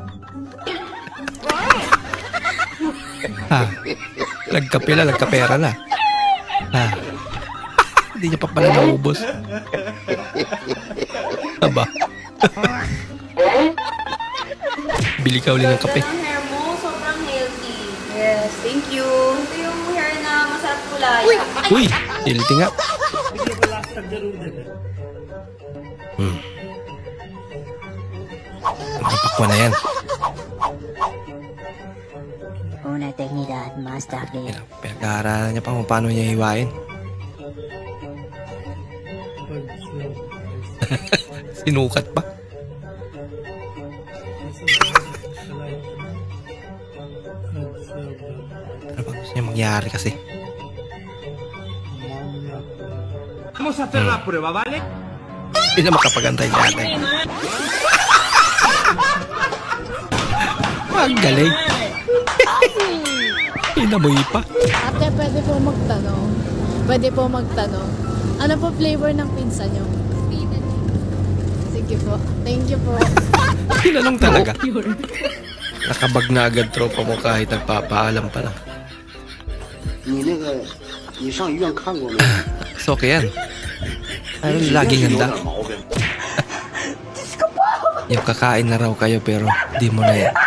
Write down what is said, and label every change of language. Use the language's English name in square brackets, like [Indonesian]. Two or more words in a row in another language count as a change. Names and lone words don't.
[Filipino] Nagkape na, nagkapera na. Hindi niya pa pala naubos. Aba. Bili ka uli ng kape. Ang hair mo, sobrang healthy. [English] Yes, thank you. [Filipino] Ito yung hair na masarap kulay. Uy, healthy nga. Nakapakwa na yan. [Spanish] Una technidad más tarde. [Filipino] Pinag-aaralan niya pa kung paano niya hiwain. Sinukat pa. Ano ba gusto niya mangyari kasi? [Spanish] Vamos a hacer la prueba, ¿vale? [Filipino] Hindi na makapagantay natin. Ang galing. Inamoy pa. Ate, pwede po magtanong. Pwede po magtanong. Ano po flavor ng pizza nyo? Sige po. [English] Thank you [Filipino] po. Tinanong talaga. Nakabag na agad tropa mo kahit nagpapaalam pa lang. So, okay yan. Ano laging handa? Yung kakain na raw kayo pero di mo na yan.